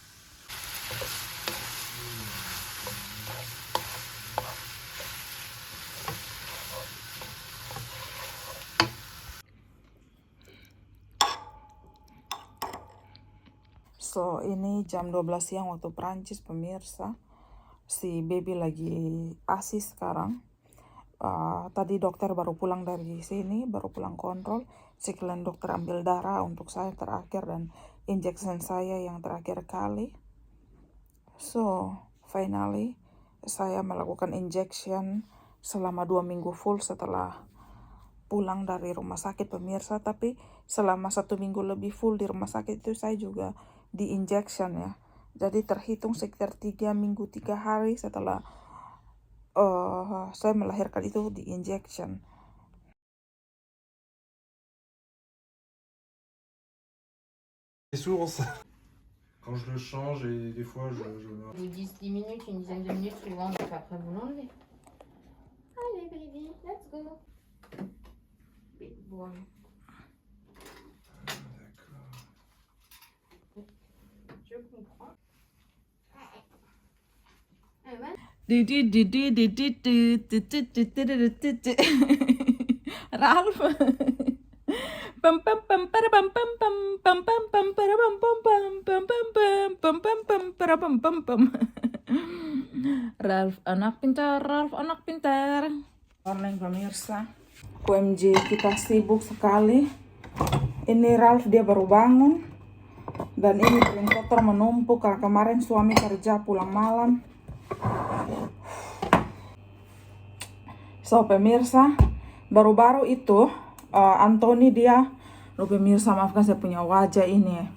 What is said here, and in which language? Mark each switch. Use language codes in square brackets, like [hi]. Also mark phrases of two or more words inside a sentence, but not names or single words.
[id] So ini jam 12 siang waktu Prancis pemirsa. Si baby lagi ASI sekarang. Tadi dokter baru pulang dari sini, baru pulang kontrol. Sekalian dokter ambil darah untuk saya terakhir dan injection saya yang terakhir kali. [en] So finally [id] saya melakukan injection selama 2 minggu full setelah pulang dari rumah sakit pemirsa. Tapi selama 1 minggu lebih full di rumah sakit itu saya juga di injection ya. Jadi terhitung sekitar 3 minggu 3 hari setelah saya melahirkan itu di injection. [fr] C'est sourd ça. Quand je le change et des fois je Au bout de 10 minutes, une dizaine de minutes souvent, donc après vous l'enlevez. [en] Allez baby, let's go. Big boy. [fr] D'accord. Je comprends. Ralph. Pam pam pam para pam pam pam pam pam pam para pam pam pam pam pam pam pam pam pam para pam pam pam. [id] Ralph anak pintar, Ralph anak pintar. Morning pemirsa. OMG, kita sibuk sekali. Ini Ralph dia baru bangun. Dan ini piring kotor menumpuk karena kemarin suami kerja pulang malam. So pemirsa, baru-baru itu Anthony dia, pemirsa maafkan saya punya wajah ini.